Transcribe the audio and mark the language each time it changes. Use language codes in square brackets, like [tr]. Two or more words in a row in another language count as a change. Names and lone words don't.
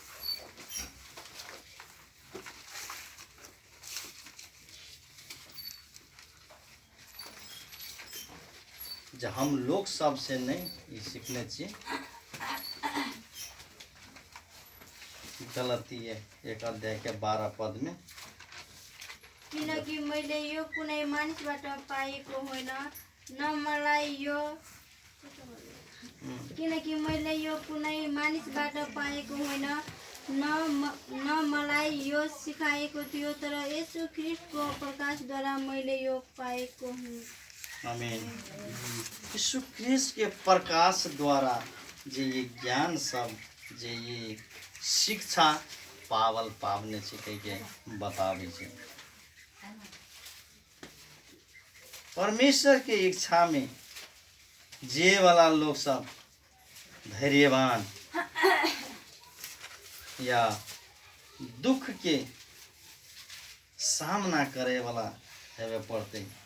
[mai] जे हम लोग सब से नहीं सीखने छी, गलती 1:12 पद में, [ne] किनकि मैले यो कुनै मानिसबाट पाएको होइन, न मलाई यो किनकि मैले यो कुनै मानिसबाट पाएको होइन, न मलाई यो सिकाएको थियो, तर येशू ख्रीष्टको प्रकाशद्वारा मैले यो पाएको हुँ। आमीन। [mai] यीशु ख्रीष्ट के प्रकाश द्वारा जे ये ज्ञान सब, जे ये शिक्षा पावल पावने छै के बताबै छै। परमेश्वर के इच्छा में जे वाला लोग सब धैर्यवान या दुख के सामना करे वाला हेवे पड़ते।